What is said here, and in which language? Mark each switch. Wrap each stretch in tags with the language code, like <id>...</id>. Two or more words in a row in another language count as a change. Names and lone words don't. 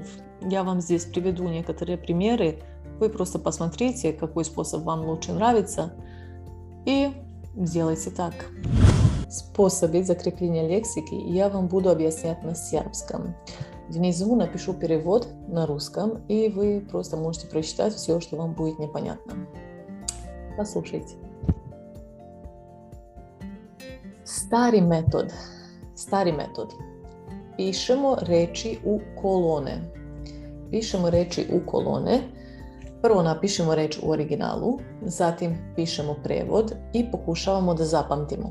<ru>Я вам здесь приведу некоторые примеры. Вы просто посмотрите, какой способ вам лучше нравится, и сделайте так. Способы закрепления лексики я вам буду объяснять на сербском. Внизу напишу перевод на русском, и вы просто можете прочитать все, что вам будет непонятно. Послушайте.</ru> <sr>Stari metod. Stari metod. Pišemo reči u kolone. Pišemo reči u kolone. Prvo napišemo reč u originalu, zatim pišemo prevod i pokušavamo da zapamtimo.</sr>